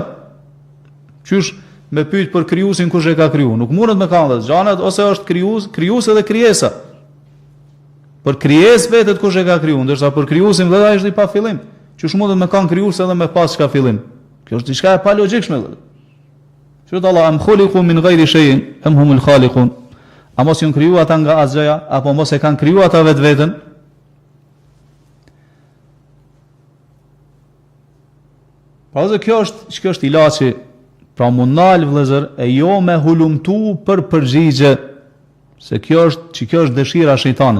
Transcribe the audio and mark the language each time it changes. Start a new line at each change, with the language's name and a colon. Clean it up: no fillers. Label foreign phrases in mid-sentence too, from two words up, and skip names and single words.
Albanian: Qysh me pyet për krijuesin kush e ka kriju? Nuk mundet me kanë xhanat ose është krijues edhe krijesa. Për krijesë vetet kush e ka kriju, ndërsa për krijuesin vetë ai është i pa fillim. Qysh mundet me kanë krijues edhe me pas çka fillim? Kjo është diçka e pa logjikshme.
Arabic: Qysh الله أم خلقوا من غير شيء أم هم الخالقون.
Albanian: A mos janë kriju ata nga asgjëja apo mos e kanë kriju ata vetveten? Pra kjo është ilaçi. Pra mundal vëllezër e jo me hulumtu për përgjigje, se kjo është dëshira e shejtanit.